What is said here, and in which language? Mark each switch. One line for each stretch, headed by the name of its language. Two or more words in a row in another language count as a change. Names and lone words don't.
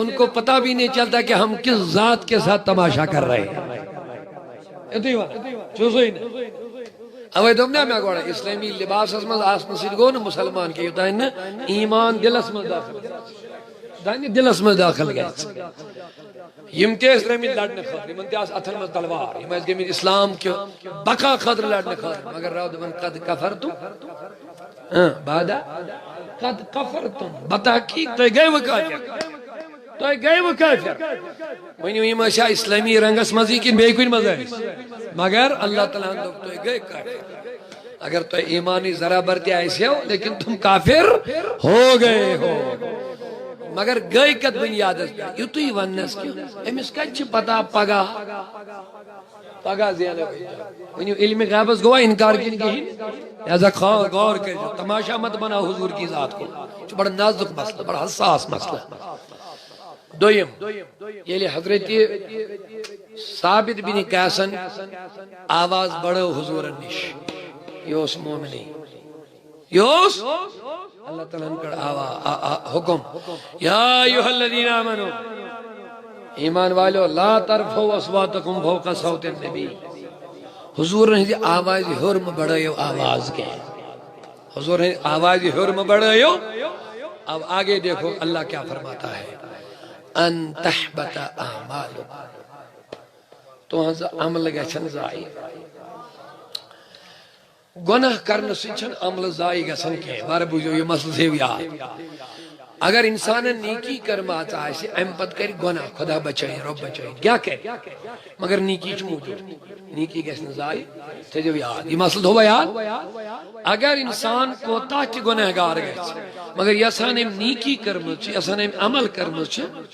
Urdu: ان کو پتہ بھی نہیں چلتا کہ ہم کس ذات کے ساتھ تماشا کر رہے ہیں
Kashmiri: چوزوئی نا اوہ دومنا میں گوڑا اسلامی لباس اسمز آسن سید گو نا مسلمان کے یوتا ہے نا ایمان دل اسمز دانہِ دِلس منٛز داخل گژھِ یِم تہِ ٲسۍ درٛٲمٕتۍ لڑنہٕ خٲطرٕ یِمن تہِ آسہٕ اَتھن منٛز تلوار یِم ٲسۍ گٔمٕتۍ اسلام کہِ بقا خٲطرٕ لڑنہٕ خٲطرٕ مگر رب دپان قد
Arabic: کفرتم بعدا قد کفرتم
Kashmiri: بتحقیق تُہۍ گٔیوٕ کٲفِر تُہۍ گٔیوٕ کٲفِر ؤنِو یِم ٲسیا اسلٲمی رنگس منٛزٕے کِنہٕ بیٚیہِ کُنہِ منٛز ٲسۍ مگر اللہ تعالیٰ ہن دوٚپ تُہۍ گٔے کٲفِر اگر تۄہہِ ایٖمانٕچ ذرا تہِ آسیو
Urdu: لیکن تُم کافر ہو گئے ہو
Kashmiri: مگر گٔے کتھ بُنیادس پٮ۪ٹھ یُتُے وننس کہِ أمِس کتہِ چھِ پتہ پگاہ پگاہ زینو ؤنِو علمِ غیبس گوٚوا انکار کِنہٕ کِہیٖنۍ لہذا غور کٔرِزیو
Urdu: تماشا مت بناو حضور کی ذات کو
Kashmiri: یہِ چھُ بڑٕ نازُک مسلہٕ بڑٕ حساس مسلہٕ دوٚیِم ییٚلہِ حضرت ثابت بن قیسن آواز بڑھٲو حضوٗرن نِش یہِ اوس مومنٕے یہِ اوس اللہ تعالیٰ ہن کڑ حکم
Arabic: یا ایھا الذین آمنوا
Urdu: ایمان والو
Arabic: لا ترفعوا اصواتکم فوق صوت النبی
Kashmiri: حضور ہٕنٛزِ آوازِ ہیوٚر مہٕ بڑھٲیو آواز کینٛہہ حضور ہٕنٛزِ آوازِ ہیوٚر مہٕ بڑھٲیو
Urdu: اب آگے دیکھو اللہ کیا فرماتا ہے
Arabic: ان تحبط اعمالکم
Kashmiri: تُہنٛز عمل گژھن ضایع گۄناہ کرنہٕ سۭتۍ چھنہٕ عملہٕ ضایع گژھان کینٛہہ وارٕ بوٗزِو یہِ مسلہٕ تھٲیِو یاد اگر انسانن نیکی کرماژ آسہِ امہِ پتہٕ کرِ گۄناہ خدا بچٲیِن رۄب بچٲیِن کیٛاہ کرِ مگر نیکی چھِ موٗجوٗد نیکی گژھِ نہٕ ضایع تھٲیزیو یاد یہِ مسلہٕ تھووا یاد اگر انسان کوتاہ تہِ گۄناہ گار گژھِ مگر یژھان أمۍ نیکی کٔرمٕژ چھِ یژھان أمۍ عمل کٔرمٕژ چھِ